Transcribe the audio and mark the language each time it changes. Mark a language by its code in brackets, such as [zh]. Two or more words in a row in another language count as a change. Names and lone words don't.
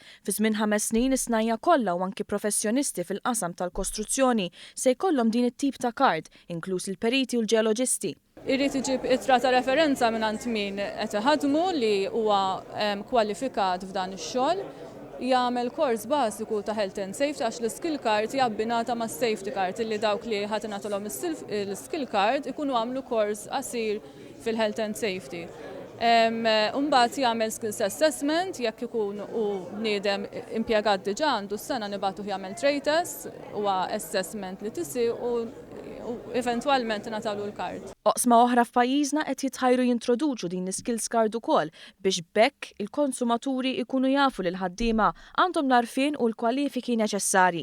[mt] Fi żmien 5 snin is-snajja kollha u anki professjonisti fil-qasam tal-kostruzzjoni se jkollhom din it-tip ta' card, inkluż il-periti u l-ġeoloġisti. Irrid iġib ittra ta' referenza mingħand min qed iħadmu li huwa kwalifikat f'dan ix-xogħol, jagħmel kors bażiku ta' [en] health and safety [mt] għax l- [en] skill card [mt] hija abbinata ma' [en] safety card [mt] illi dawk li ħadd ingħatulhom il- [en] skill card [mt] ikunu għamlu kors qasir fil- [en] health and safety. [mt] Mbagħad jagħmel [en] skills assessment [mt] jekk ikun u bniedem impjegat diġà għandu s-sena nibagħtuh jagħmel [en] trade test [mt] huwa assessment li tisi u eventwalment nagħtalu l-kard. Oqsma oħra f'pajjiżna qed jitħajru jintroduċu din l- [en] Skills Card [mt] ukoll biex bekk il-konsumaturi jkunu jafu li l-ħaddiema għandhom l-għarfien u l-kwalifiki neċessarji.